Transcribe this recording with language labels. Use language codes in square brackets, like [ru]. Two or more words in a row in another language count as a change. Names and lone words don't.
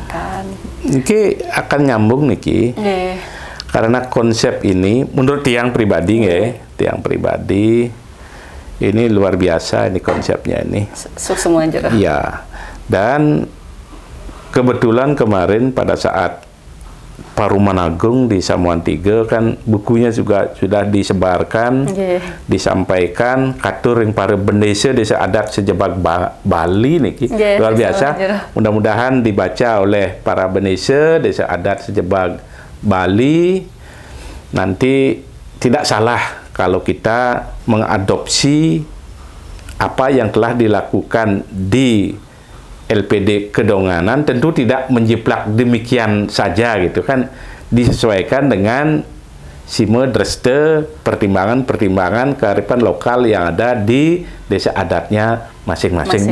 [id] Niki akan nyambung Niki. Karena konsep ini menurut tiang pribadi tiang pribadi ini luar biasa ini konsepnya ini. Semua jero. Iya. Dan kebetulan kemarin pada saat Paruman Agung di Samuan 3 kan bukunya juga sudah disebarkan, disampaikan katur yang para bendesa desa adat sejebak Bali niki luar biasa. Mudah-mudahan dibaca oleh para bendesa desa adat sejebak Bali. Nanti tidak salah kalau kita mengadopsi apa yang telah dilakukan di LPD Kedonganan, [ban] tentu tidak menjiplak demikian saja gitu kan, disesuaikan dengan sime dreste pertimbangan-pertimbangan kearifan lokal yang ada di desa adatnya masing-masing.